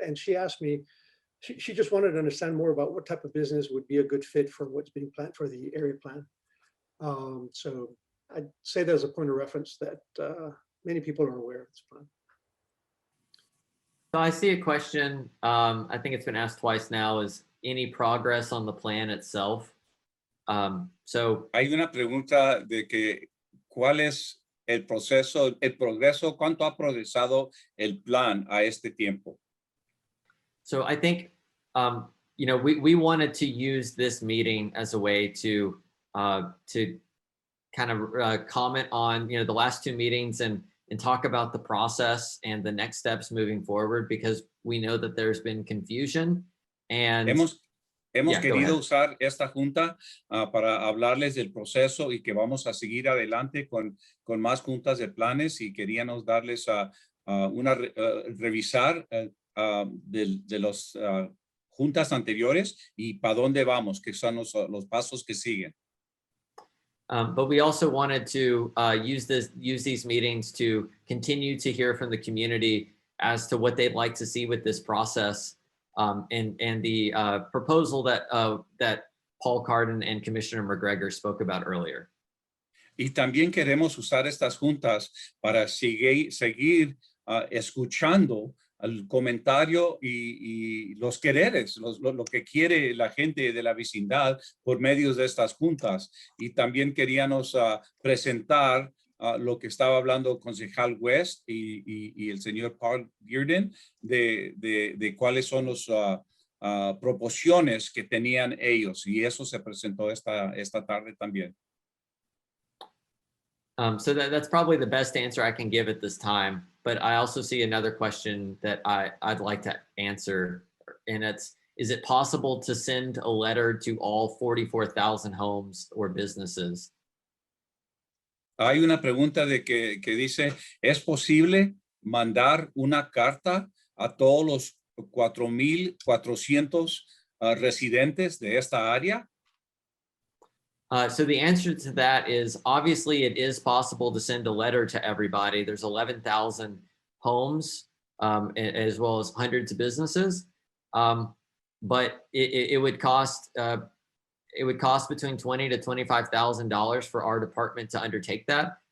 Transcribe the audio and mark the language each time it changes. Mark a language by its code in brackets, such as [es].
[en] And she asked me, she just wanted to understand more about what type of business would be a good fit for what's being planned for the area plan. So I'd say there's a point of reference that many people are aware of this plan. So I see a question, I think it's been asked twice now, is any progress on the plan itself? So [es] Hay una pregunta de que cuál es el proceso, el progreso, cuánto ha progresado el plan a este tiempo. [en] So I think, you know, we wanted to use this meeting as a way to kind of comment on, you know, the last two meetings and talk about the process and the next steps moving forward, because we know that there's been confusion. And [es] Hemos [en] Yeah, go [es] querido [en] ahead. [es] usar esta junta para hablarles del proceso y que vamos a seguir adelante con más juntas de planes, y queríamos darles revisar de los juntas anteriores y para dónde vamos, que son los pasos que siguen. [en] But we also wanted to use these meetings to continue to hear from the community as to what they'd like to see with this process, and the proposal that Paul Cardin and Commissioner McGregor spoke about earlier. [es] Y también queremos usar estas juntas para seguir escuchando el comentario y los quereres, lo que quiere la gente de la vecindad por medio de estas juntas. Y también queríamos presentar lo que estaba hablando el concejal West y el señor Paul Cardin de cuáles son las proposiciones que tenían ellos, y eso se presentó esta tarde también. [en] So that's probably the best answer I can give at this time. But I also see another question that I'd like to answer, and is it possible to send a letter to all 44,000 homes or businesses? [es] Hay una pregunta de que dice, ¿es posible mandar una carta a todos los 4,400 residentes de esta área? [en] So the answer to that is, obviously it is possible to send a letter to everybody. There's 11,000 homes, as well as hundreds of businesses. But it would cost between $20,000 to $25,000 for our department to undertake that.